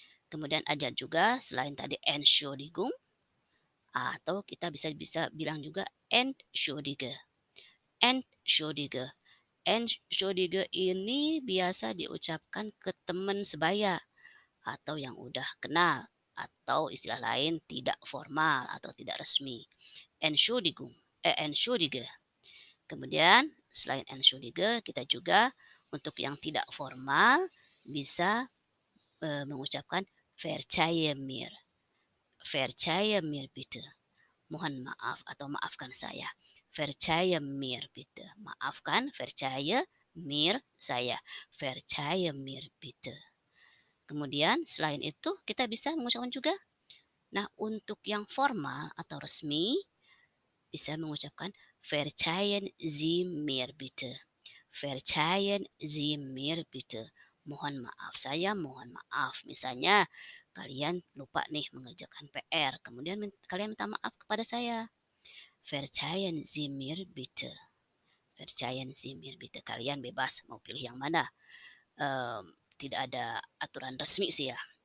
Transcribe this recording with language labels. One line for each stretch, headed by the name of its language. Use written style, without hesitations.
Indonesian: Kemudian ada juga selain tadi Entschuldigung, atau kita bisa bisa bilang juga Entschuldige.
German: Entschuldige.
Indonesian: Entschuldige ini biasa diucapkan ke teman sebaya atau yang udah kenal atau istilah lain tidak formal atau tidak resmi.
German: Entschuldigung, Entschuldige.
Indonesian: Kemudian selain Entschuldige kita juga untuk yang tidak formal bisa mengucapkan Verzeih mir.
German: Verzeih mir bitte.
Indonesian: Mohon maaf atau maafkan saya.
German: Verzeih mir bitte. Maafkan, verzeih mir saya. Verzeih mir bitte.
Indonesian: Kemudian selain itu kita bisa mengucapkan juga. Nah, untuk yang formal atau resmi bisa mengucapkan Verzeihen Sie mir bitte.
German: Verzeihen Sie mir bitte.
Indonesian: Mohon maaf, saya mohon maaf. Misalnya kalian lupa nih mengerjakan PR, kemudian kalian minta maaf kepada saya.
German: Verzeihen Sie mir bitte. Verzeihen Sie mir bitte.
Indonesian: Kalian bebas mau pilih yang mana. Tidak ada aturan resmi sih ya.